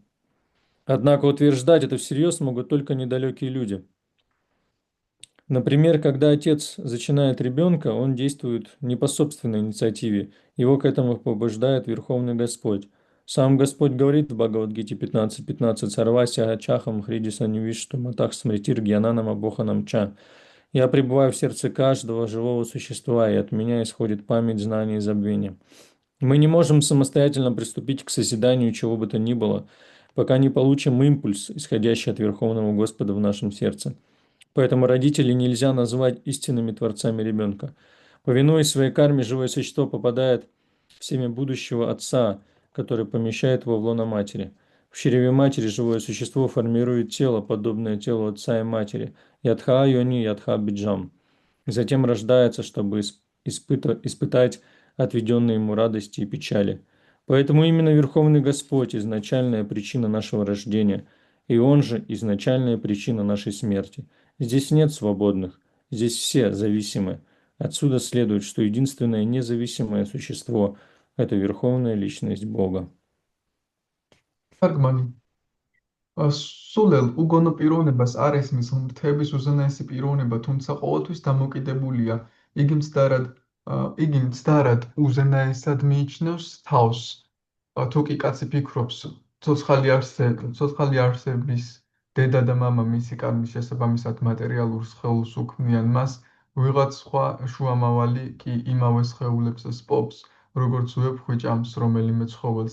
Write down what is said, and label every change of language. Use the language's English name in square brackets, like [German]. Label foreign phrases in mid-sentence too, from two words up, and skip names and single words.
[Russian] Однако утверждать это всерьез могут только недалекие люди. Например, когда отец зачинает ребенка, он действует не по собственной инициативе, его к этому побуждает Верховный Господь. Сам Господь говорит в Бхагавад-гите 15.15 [Sanskrit] «सर्वस्य अचहम् हृदिस निविष्टु मतः स्मृतिर् ज्ञानानम् अबोहनम् च». [Russian] «Я пребываю в сердце каждого живого существа, и от меня исходит память, знание и забвение». Мы не можем самостоятельно приступить к созиданию чего бы то ни было, пока не получим импульс, исходящий от Верховного Господа в нашем сердце. Поэтому родителей нельзя назвать истинными творцами ребенка. Повинуясь своей карме, живое существо попадает в семя будущего отца, который помещает его в лоно матери. В чреве матери живое существо формирует тело, подобное телу отца и матери. [Sanskrit] यधा योनि, यधा बीजम्. [Russian] Затем рождается, чтобы испытать отведенные ему радости и печали. Поэтому именно Верховный Господь – изначальная причина нашего рождения, и Он же – изначальная причина нашей смерти. Здесь нет свободных, здесь все зависимы. Отсюда следует, что единственное независимое существо – это Верховная Личность Бога. [Georgian] თარგმანი. სულელ უგონო პიროვნებას არ ესმის ღმრთების უზენაესი პიროვნება, თუმცა ყოველთვის დამოკიდებულია. იგი მცდარად უზენაესად მიიჩნევს თავს. თუ კი კაცი ფიქრობს, ცოცხალი არსების დედა და მამა მისი კარმის შესაბამისად მატერიალურ სხეულს უქმნიან, მას ვიღაც სხვა შუამავალი კი იმავე სხეულებს სპობს, როგორც ვეფხვი ჭამს რომელიმე ცხოველს.